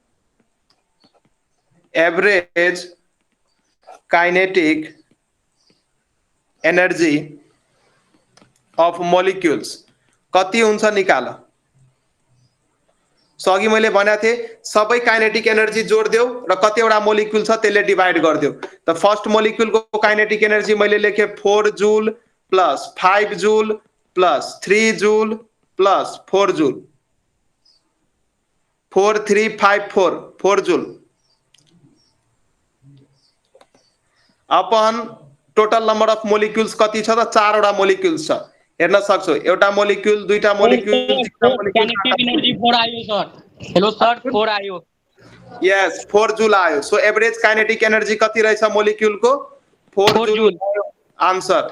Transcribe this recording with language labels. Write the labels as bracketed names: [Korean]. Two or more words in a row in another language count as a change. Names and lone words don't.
[English] average kinetic energy of molecules [Nepali] कति हुन्छ निकाल। सो अघि मैले भनेको थिएँ सबै [English] kinetic energy [Nepali] जोड्देऊ र कतिवटा मोलिक्युल छ त्यसले डिभाइड गर्देऊ। त [English] first moleculeको kinetic energy [Nepali] मैले लेखे [English] 4 joule plus 5 joule plus 3 joule plus 4 joule, 4 3 5 4 joule upon total number of molecules [Nepali] कति छ त 4 वटा मोलिक्युल्स छ। हेर्न सक्छौ एउटा मोलिक्युल, दुईटा मोलिक्युल, तीनटा मोलिक्युल। [English] kinetic energy [Nepali] 4 आयो सर। हेलो सर 4 आयो। यस 4 जूल आयो। सो [English] average kinetic energy [Nepali] कति रहेछ मोलिक्युलको 4 [English] joule answer.